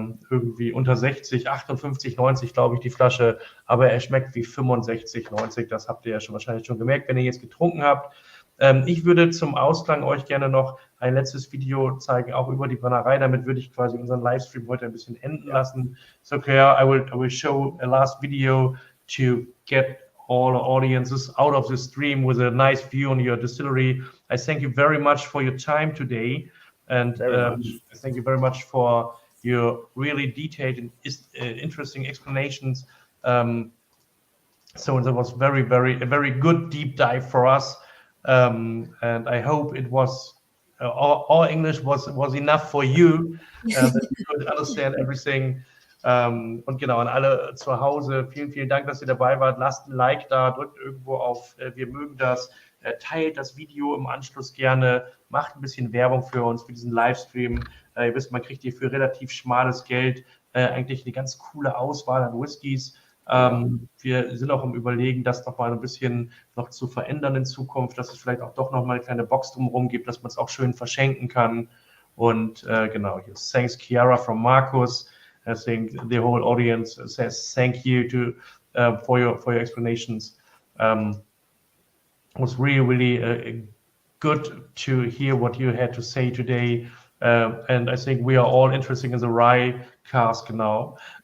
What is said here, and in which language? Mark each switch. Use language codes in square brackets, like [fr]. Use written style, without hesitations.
[de] Irgendwie unter 60, 58, 90, glaube ich, die Flasche. Aber er schmeckt wie 65, 90. Das habt ihr ja wahrscheinlich schon gemerkt, wenn ihr jetzt getrunken habt. Ich würde zum Ausklang euch gerne noch ein letztes Video zeigen, auch über die Brennerei. Damit würde ich quasi unseren Livestream heute ein bisschen enden lassen. [en] So, Claire, I will show a last video to get all audiences out of the stream with a nice view on your distillery. I thank you very much for your time today. And thank you very much for your really detailed and interesting explanations. So that was a very good deep dive for us. And I hope it was all English was enough for you, that you could understand everything. [de] Und genau, an alle zu Hause, vielen Dank, dass ihr dabei wart. Lasst ein Like da, drückt irgendwo auf Wir mögen das. teilt das Video im Anschluss gerne, macht ein bisschen Werbung für uns, für diesen Livestream. Ihr wisst, man kriegt hier für relativ schmales Geld eigentlich eine ganz coole Auswahl an Whiskys. Wir sind auch im Überlegen, das noch mal ein bisschen noch zu verändern in Zukunft, dass es vielleicht auch doch noch mal eine kleine Box drumherum gibt, dass man es auch schön verschenken kann. Und genau, hier [en] thanks Chiara from Marcus. I think the whole audience says thank you for your explanations. It was really good to hear what you had to say today. And I think we are all interested in the rye cask now.